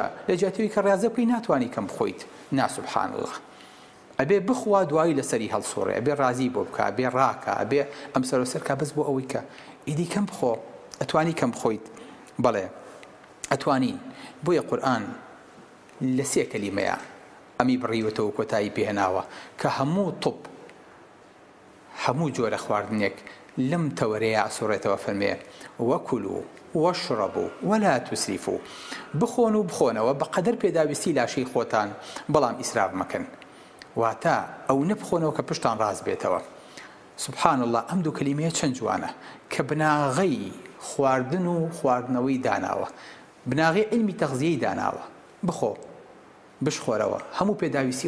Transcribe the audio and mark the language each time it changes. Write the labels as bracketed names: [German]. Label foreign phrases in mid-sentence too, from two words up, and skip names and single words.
[Central Kurdish] لە جاتەوەی کە ڕاضە بکەی ناتوانی کەم بخۆیت ناسوبحان الله ئەبێ بخوا دوایی لەسەری هەڵسۆڕێ ئەبێ ڕازی بۆ بکە ئەبێ ڕاکە ئەبێ ئەم سەرۆسەرکە بەس بۆ ئەوەی کە ئیدی کەم بخۆ ئەتوانی کەم بخۆیت بەڵێ ئەتوانین بۆیە قورئان لە سێ کەلیمەیە ئەمی بڕیوەتەوە کۆتایی پێهێناوە کە هەموو طب هەموو جۆرە خواردنێک لەم تەوەرەیە ئاسوڕێتەوە فەرمێ [Arabic] وەکولوا واشربوا ولا تسرفوا [Central Kurdish] بخۆن و بخۆنەوە بەقەدەر پێداویستی لاشەی خۆتان بەڵام ئیسراف مەکەن واتە ئەو نەبخۆنەوە کە پشتان ڕاست بێتەوە [Arabic] سبحان الله [Central Kurdish] ئەم دوو کەلیمەیە چەند جوانە کە بناغەی خواردن و خواردنەوەی داناوە بناغی علمی تەغذیەی داناوە بخۆ بشخۆرەوە هەموو پێداویستی